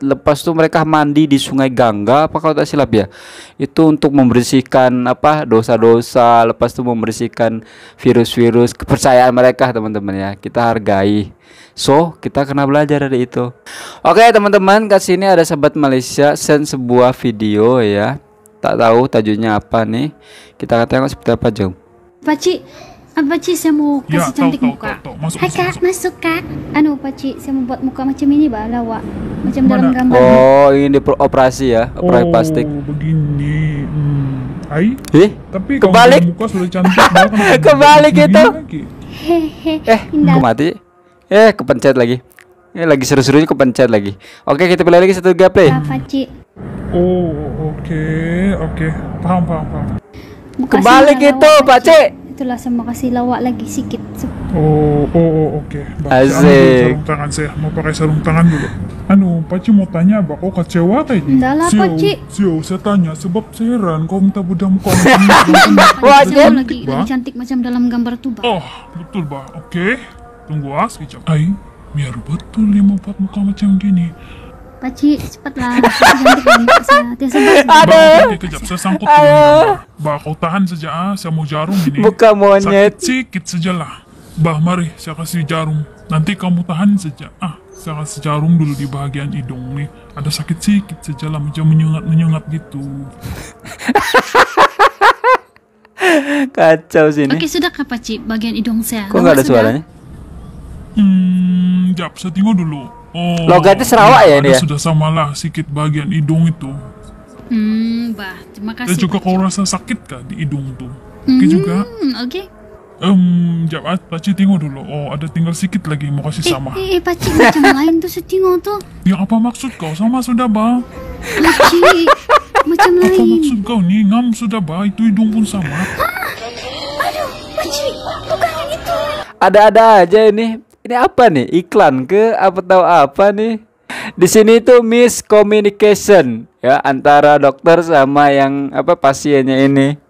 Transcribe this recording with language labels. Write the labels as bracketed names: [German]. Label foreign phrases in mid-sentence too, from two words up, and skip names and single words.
[Malay] Lepas itu mereka mandi di Sungai Gangga apa kalau tak silap ya. Itu untuk membersihkan apa, dosa-dosa, lepas itu membersihkan virus-virus. Kepercayaan mereka teman-teman ya, kita hargai. So kita kena belajar dari itu. Oke teman-teman, ke sini ada sahabat Malaysia send sebuah video ya. Tak tahu tajuknya apa nih. Kita akan tengok seperti apa, jom. Pakcik, saya mau kasih cantik muka. Hai kak, masuk kak. Pakcik, saya mau buat muka macam ini bah, lawak. Macam dalam gambar. Oh, ini operasi ya, operasi plastik. Begini. Tapi kebalik. Muka sudah cantik banget. Kebalik itu. Hehe. [Indonesian] Kok mati? Kepencet lagi. Lagi seru-serunya kepencet lagi. Oke, kita pilih lagi satu gameplay. [Malay] Pakcik. Oh, oke. Paham. Kebalik itu, Pakcik. Itulah, saya mau kasih lawak lagi sedikit. Oke. Asik. Sarung tangan saya, mau pakai sarung tangan dulu. Pakcik mau tanya, kau kecewa tadi? Enggak lah, Pakcik. Saya tanya sebab saya heran kau minta bedah muka macam lagi cantik macam dalam gambar tuh, Bah. Oh, betul, Bah. Oke. Tunggu sekejap. Biar betul dia mau buat muka macam gini. Pakcik, cepatlah. Cantik muka saya. Aduh. Kejap, saya sangkut dulu. Bah, kau tahan saja. Saya mau jarum ini. Buka monyet. Sakit sajalah. Bah, mari saya kasih jarum. Nanti kamu tahan saja. Saya kasih jarum dulu di bagian hidung nih. Ada sakit sedikit sajalah, macam menyengat gitu. Kacau sini. Oke, sudah kah Pakcik bagian hidung saya? [Indonesian] Kok nggak ada suaranya? [Malay] Jap, saya tengok dulu. [Indonesian] Logatnya Sarawak ya ini ya? [Malay] Sudah samalah sedikit bagian hidung itu. Bah, terima kasih. Dan juga kau rasa sakit kah di hidung tuh? Oke juga. Oke. Jap, Pakcik tengok dulu. Ada tinggal sedikit lagi mau kasih sama. Pakcik macam lain tuh saya tengok tuh. Ya apa maksud kau? Sama sudah, Bah. Pakcik, macam Apa lain. maksud kau ni? Ngam sudah baik, itu hidung pun sama. Aduh, pakcik, bukan yang itu. [Indonesian] Ada-ada aja ini. Ini apa nih? Iklan ke? Apa tahu apa nih? Di sini tuh miscommunication ya antara dokter sama yang pasiennya ini.